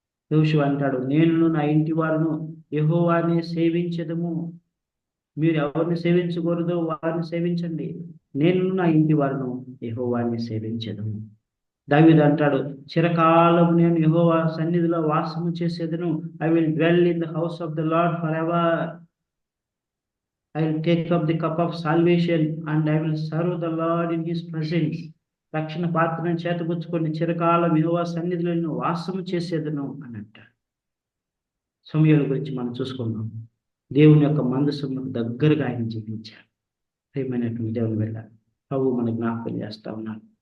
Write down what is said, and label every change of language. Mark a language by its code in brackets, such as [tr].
[te] యెహోషువ అంటాడు, నేను నా ఇంటి వారును యెహోవానే సేవించదము. మీరు ఎవరిని సేవించకూడదో వారిని సేవించండి, నేను నా ఇంటి వారును యెహోవానే సేవించదము. దావీదు అంటాడు, చిరకాలం నేను యెహోవా సన్నిధిలో వాసము చేసేదను. [en] I will dwell in the house of the Lord forever. I will take up the cup of salvation and I will serve the Lord in his presence. [te] రక్షణ పాత్రను చేతపుచ్చుకొని చిరకాలం యెహోవా సన్నిధిలో నేను వాసము చేసేదను అని అంటాడు. సమూయేలు గురించి మనం చూసుకున్నాం. దేవుని యొక్క మందసమునకు దగ్గరగా ఆయన జీవించాడు. ప్రియమైనటువంటి దేవుని వల్ల ప్రభు మన జ్ఞాపకం చేస్తా ఉన్నాడు.